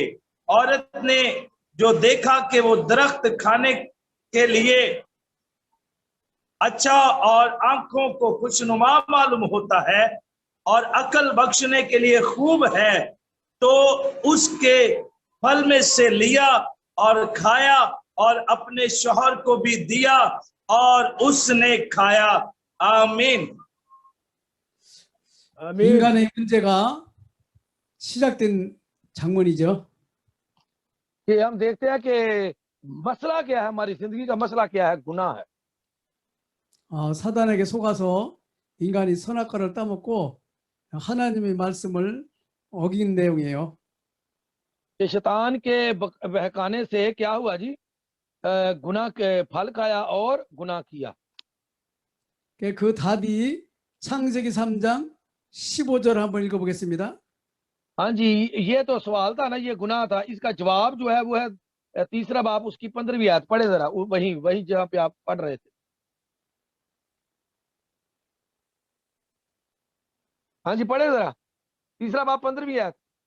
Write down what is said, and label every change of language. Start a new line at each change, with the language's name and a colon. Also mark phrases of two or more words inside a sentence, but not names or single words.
Urdu: عورت نے جو دیکھا کہ وہ درخت کھانے کے لیے اچھا اور آنکھوں کو خوشنما معلوم ہوتا ہے اور عقل بخشنے کے لیے خوب ہے، تو اس کے پھل میں سے لیا اور کھایا اور اپنے شوہر کو بھی دیا اور اس نے کھایا. आमीन।
Korean: 인간의 문제가 시작된 장면이죠.
Urdu: کہ ہم دیکھتے ہیں کہ مسئلہ کیا ہے، ہماری زندگی کا مسئلہ کیا ہے، گناہ ہے.
Korean: 사단에게 속아서 인간이 선악과를 따먹고 하나님의 말씀을 어긴 내용이에요.
Urdu: کہ شیطان کے بہکانے سے کیا ہوا جی، گناہ کے پھل کھایا اور گناہ کیا.
Korean: 그 답이 창세기 3장 15절 한번 읽어보겠습니다.
Urdu: ہاں جی، یہ تو سوال تھا نا، یہ گناہ تھا، اس کا جواب جو ہے وہ ہے تیسرا باب اس کی 15ویں آیت. پڑھے ذرا، وہی جہاں پہ آپ پڑھ رہے تھے۔ ہاں جی، پڑھے ذرا، تیسرا باب 15ویں آیت.